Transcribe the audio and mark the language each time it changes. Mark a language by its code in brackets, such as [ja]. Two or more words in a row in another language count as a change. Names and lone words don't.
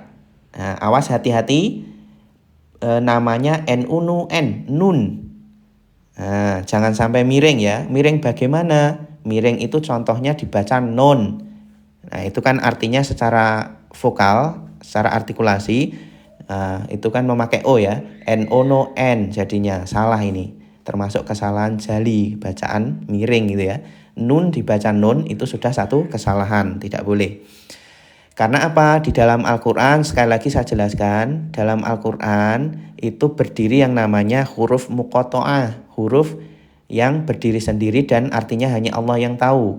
[id] Nah, awas hati-hati namanya N-U-N, nun. Nah, jangan sampai miring ya. Miring bagaimana? Miring itu contohnya dibaca non. Nah, itu kan artinya secara vokal, secara artikulasi, itu kan memakai O ya. N-O-No-N jadinya, salah ini. Termasuk kesalahan jali, bacaan miring gitu ya. Nun dibaca nun itu sudah satu kesalahan, tidak boleh. Karena apa? Di dalam Al-Quran, sekali lagi saya jelaskan, dalam Al-Quran itu berdiri yang namanya huruf muqoto'ah, huruf yang berdiri sendiri dan artinya hanya Allah yang tahu.